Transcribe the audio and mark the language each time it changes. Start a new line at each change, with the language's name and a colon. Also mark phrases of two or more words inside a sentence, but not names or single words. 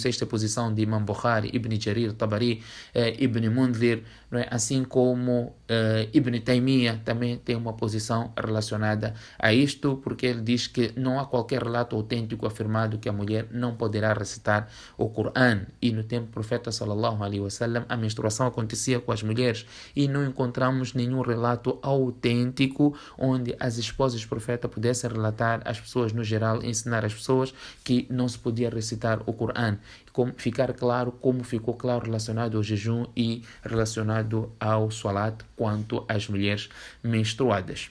Portuguese: Esta é a posição de Imam Bukhari, Ibn Jarir, Tabari, Ibn Mundhir, não é? Assim como Ibn Taymiyyah também tem uma posição relacionada a isto, porque ele diz que não há qualquer relato autêntico afirmado que a mulher não poderá recitar o Coran. E no tempo do profeta
Arabic: صلى الله عليه وسلم
Portuguese: a menstruação acontecia com as mulheres e não encontramos nenhum relato autêntico onde as esposas do profeta pudessem relatar às pessoas no geral, ensinar às pessoas que não se podia recitar o Coran. Ficar claro como ficou claro relacionado ao jejum e relacionado ao salat quanto às mulheres menstruadas.